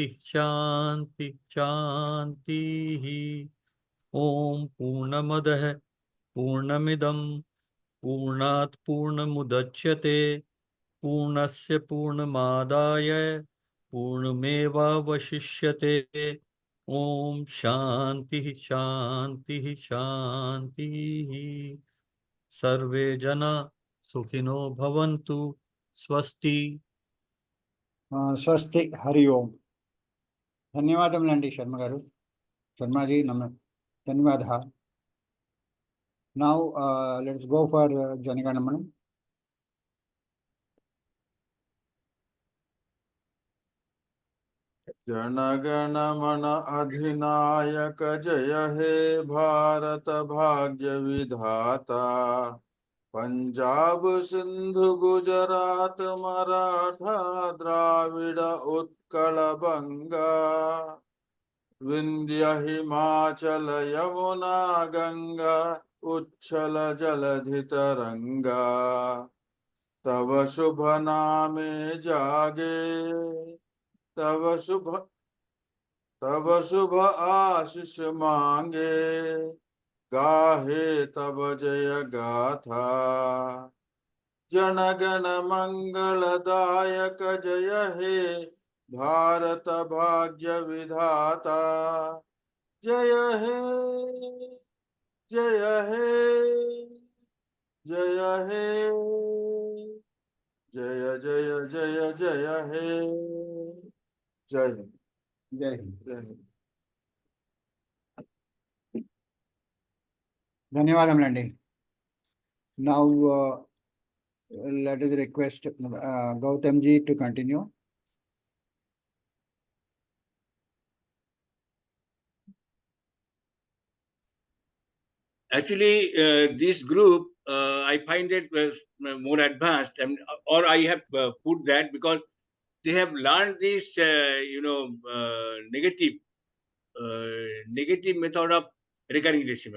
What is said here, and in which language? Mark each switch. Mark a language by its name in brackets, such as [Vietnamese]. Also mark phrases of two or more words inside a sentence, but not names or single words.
[Sanskrit] शांति शांतिः ओम पूर्णमदः पूर्णमिदं पूर्णात् पूर्णमुदच्यते पूर्णस्य पूर्णमादाय पूर्णमेवावशिष्यते ओम शांति शांति शांतिः सर्वे जना सुखिनो भवन्तु स्वस्ति [Telugu] స్వస్తి హరి ఓం. ధన్యవాదములండి శర్మ గారు. [English] శర్మాజీ ధన్యవాద. now let's go for జనగణమన. [Bangla] জনগণমন অধিনায়ক জয় হে ভারত ভাগ্য বিধাতা পাঞ্জাব সিন্ধু গুজরাট মারাঠা দ্রাবিড় উৎকল বঙ্গ বিন্ধ্য হিমাচল যমুনা গঙ্গা উচ্ছল জলধি তরঙ্গ তব শুভ নামে জাগে তব শুভ আশিস মাগে গাহে তব জয় গাথা জনগণ মঙ্গলদায়ক জয় হে ভারত ভাগ্য বিধাতা জয় হে জয় হে জয় হে জয় জয় জয় জয় হে [Hindi] जय हिंद. जय हिंद. जय हिंद. [Telugu] ధన్యవాదములండి. [English] నౌ let us request Goutham ji to continue. Actually, this group, I find it more advanced, or I have put that because they have learned this, negative method of recurring decimal.